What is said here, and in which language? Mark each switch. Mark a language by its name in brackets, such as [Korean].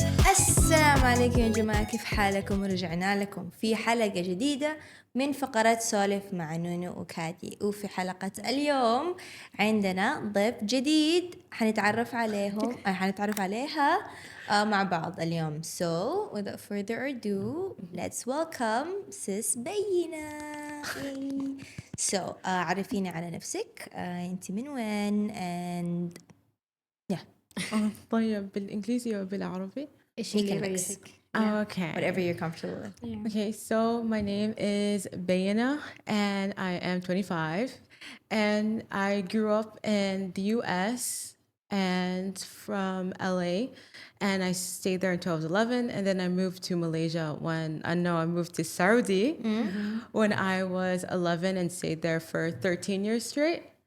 [Arabic] السلام عليكم يا جماعة، كيف حالكم؟ ورجعنا لكم في حلقة جديدة من فقرات سولف مع نونو وكاتي. وفي حلقة اليوم عندنا ضيف جديد حنتعرف عليها مع بعض اليوم. [English] So without further ado, let's welcome sis بينة. [Arabic] So عرفينا على نفسك، انت من وين [English] and yeah. [Arabic] طيب بالإنجليزي أو بالعربي؟ إيش [English] We [Arabic] اللي [English] can mix. [Arabic] يريحك؟ [English] Okay. Whatever you're comfortable with. Okay, so my name is Bayana and I am 25 and I grew up in the US and from LA and I stayed there until I was 11 and then I moved to Malaysia I moved to Saudi when I was 11 and stayed there for 13 years straight.